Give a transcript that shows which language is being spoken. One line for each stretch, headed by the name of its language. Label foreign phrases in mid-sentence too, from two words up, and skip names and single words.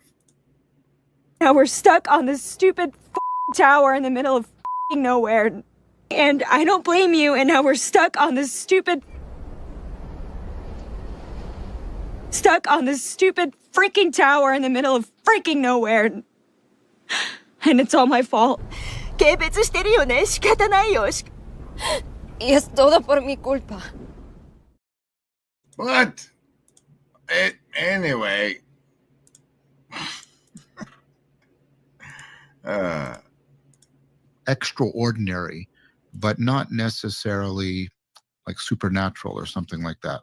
English: Now we're stuck on this stupid tower in the middle of nowhere. And I don't blame you, and now we're stuck on this stupid freaking tower in the middle of freaking nowhere. And it's all my fault.
Japanese: 軽蔑してるよね。仕方ないよ。
Spanish: Y es todo por mi culpa.
English: What? Anyway. Extraordinary, but not necessarily like supernatural or something like that.